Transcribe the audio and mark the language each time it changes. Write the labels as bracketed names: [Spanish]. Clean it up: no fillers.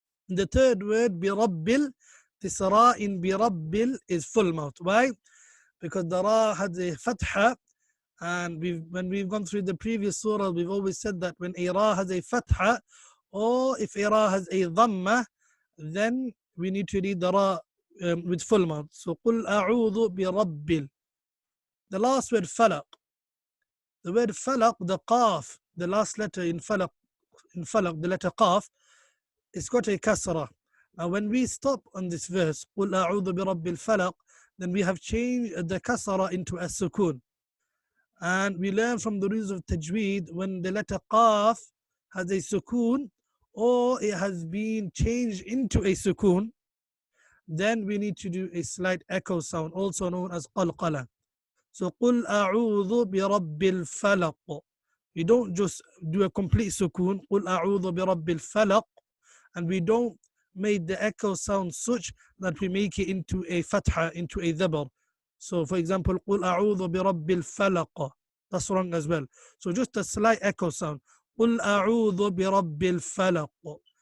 [English] The third word, بربل, this ra in بربل is full mouth. Why? Because the ra has a fatha, and when we've gone through the previous surah, we've always said that when a ra has a fatha, or if a ra has a dhamma, then we need to read the ra with full mouth. So [Arabic] قل أعوذ بربل. [English] The last word falaq. The word falaq, the qaf, the last letter in falaq, the letter qaf, it's got a kasra. Now when we stop on this verse, [Arabic] قل أعوذ برب الفلق, [English] then we have changed the kasra into a sukun. And we learn from the rules of tajweed, when the letter qaf has a sukun, or it has been changed into a sukun, then we need to do a slight echo sound, also known as qalqala. So [Arabic] قل أعوذ برب الفلق. [English] We don't just do a complete sukun, [Arabic] قل أعوذ برب الفلق, [English] and we don't make the echo sound such that we make it into a fatha, into a dhabar. So for example, [Arabic] قل أعوذ برب الفلق, [English] that's wrong as well. So just a slight echo sound, [Arabic] قل أعوذ برب الفلق.